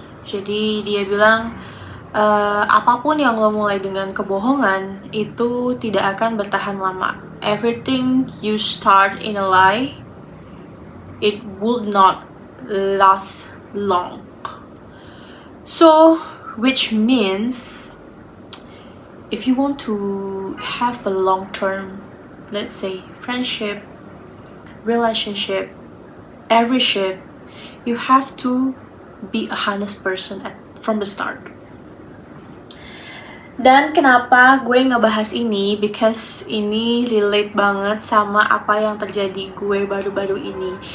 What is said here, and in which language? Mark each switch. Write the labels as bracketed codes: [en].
[id] Jadi dia bilang apapun yang lo mulai dengan kebohongan itu tidak akan bertahan lama. [en] Everything you start in a lie, it would not last long. So which means if you want to have a long-term, let's say, friendship, relationship, every ship, you have to be a honest person from the start. [id] Dan kenapa gue ngebahas ini? Because ini relate banget sama apa yang terjadi gue baru-baru ini.